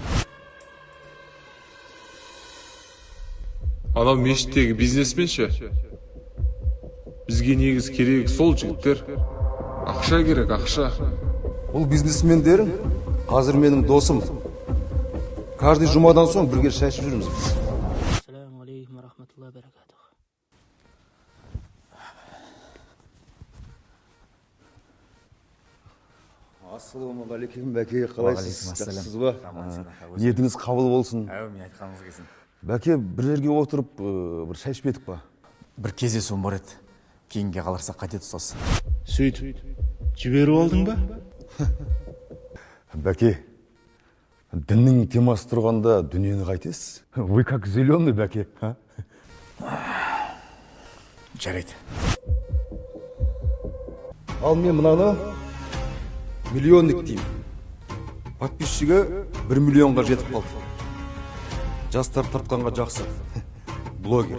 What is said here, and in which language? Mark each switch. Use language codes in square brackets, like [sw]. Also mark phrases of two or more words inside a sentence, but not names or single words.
[kk] Анау мешіттегі бизнесмен ше? Бізге негіз керек сол жігіттер. Ақша керек, ақша. Бұл бизнесмендер қазір менің досым. Каждый жұмадан соң бірге шай ішіп жүрміз біз. [ar] السلام عليكم ورحمة الله وبركاته. [kk] Ассалаумағалейкум бәке, қалайсыз? Жақсысыз ба? Ниетіңіз қабыл болсын. Әумин, айтқаныңыз келсін. Бәке, бір жерге отырып, бір шай ішпедік па? Бір кездесуім бар еді. Кейінге қаларсақ қате тұсасы. Сөйтіп, жіберіп алдың ба? Бәке, діннің темасы тұрғанда дүниені қайтесіз? [ru] Вы как зеленый, [kk] бәке. Жарайды. Ал мен мынаны миллионник деймін. Подписчигі 1 миллионға жетіп қалды. Жастар тартқанға жақсы. Блогер.